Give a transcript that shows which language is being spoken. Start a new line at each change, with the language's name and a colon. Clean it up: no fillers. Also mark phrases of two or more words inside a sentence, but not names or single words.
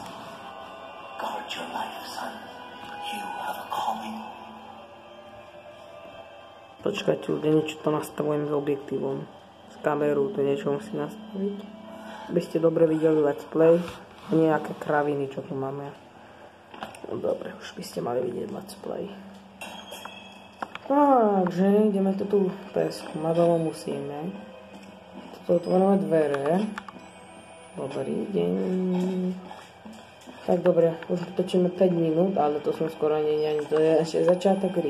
English: Guard your life, son. You have a calling.
Slovak: Počkajte, ľudia, niečo to nastavujem s objektívom. S kamerou to niečo musí nastaviť. Aby ste dobre videli
English: let's play.
Slovak: A nejaké kraviny, čo tu máme. No dobre, už by ste mali vidieť
English: let's play.
Slovak: Takže ideme to tu preskúmať, ale musíme. Toto otvárame dvere. Dobrý deň. Tak dobre, už točíme 5 minút, ale to som skoro ani to je ešte začiatok hry.